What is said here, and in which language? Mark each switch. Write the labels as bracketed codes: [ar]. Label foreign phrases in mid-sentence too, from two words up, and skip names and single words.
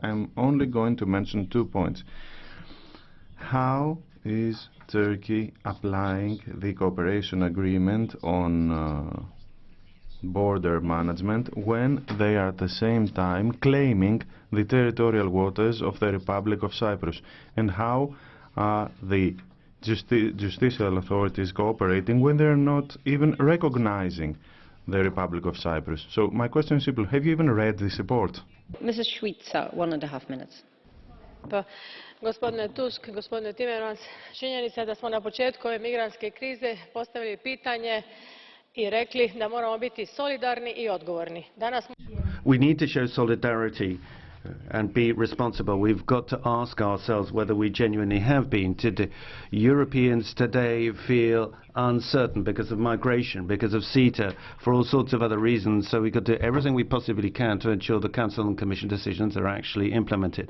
[en] I'm only going to mention 2 points. How is Turkey applying the cooperation agreement on border management when they are at the same time claiming the territorial waters of the Republic of Cyprus? And how are the justicial authorities cooperating when they're not even recognizing the Republic of Cyprus? So my question is simple. Have you even read this report? Mrs. Šuica, 1.5 minutes. [hr] Gospodine Tusk, gospodine Timmermans, činjenica je da smo na početku ove migrantske krize postavili pitanje I rekli da moramo biti solidarni I odgovorni. [en] We need to show solidarity and be responsible. We've got to ask ourselves whether we genuinely have been. Europeans today feel uncertain because of migration, because of CETA, for all sorts of other reasons. So we've got to do everything we possibly can to ensure the Council and Commission decisions are actually implemented.